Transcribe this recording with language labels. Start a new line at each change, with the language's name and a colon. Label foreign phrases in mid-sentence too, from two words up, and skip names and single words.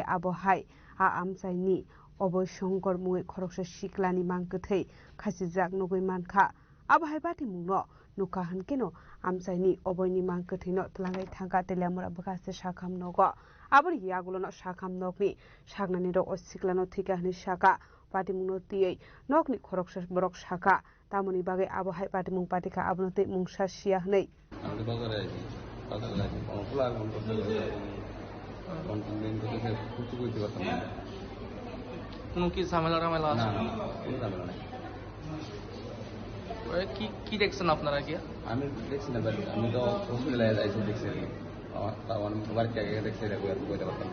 Kok Borok: abohai a amsaini oboshongkor mui khoroksa shiklani mangkathei khasi jak nogoi mankha abohai padimung no nuka hankeno amsaini oboini mangkathino tlangai thangka telamura bakase shakham nogo abori yagulono shakham nokni shagnani ro osiklano thikahni shaka patimungno tiei nokni khoroksa borok shaka tamoni bagai abohai patimung patika abnote mungsa sia hnei
Bangla: কোনো কি ঝামেলা রামেলা আছে কি দেখছেন আপনারা কি আমি দেখছি না আমি তো হসপিটালে আইছি দেখছি আমার বাড়িতে আগে দেখছি বইতে পারতাম